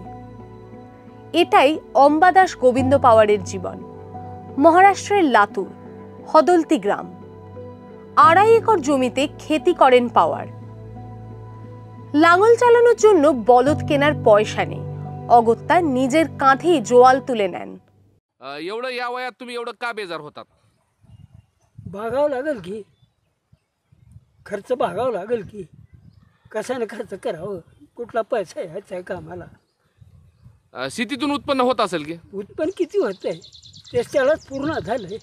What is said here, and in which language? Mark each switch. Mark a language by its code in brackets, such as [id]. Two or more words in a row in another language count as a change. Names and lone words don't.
[bn] এটাই অম্বাদাস গোবিন্দ পাওয়ারের জীবন। মহারাষ্ট্রের লাতুর হদলতি গ্রাম। ২.৫ একর জমিতে খেতি করেন পাওয়ার। লাঙল চালানোর জন্য বলদ কেনার পয়সা নেই। অগত্যা নিজের কাঁধেই জোয়াল তুলে নেন। [mr] एवढं या वयात तुम्ही एवढं का बेजार होतात? भागावं लागेल की, खर्च भागावं लागेल की, कशाने खर्च करावं, कुठला पैसा यायचा आहे कामाला, शेतीतून उत्पन्न होत असेल की? उत्पन्न किती होतंय त्याच्यालाच पूर्ण झालंय.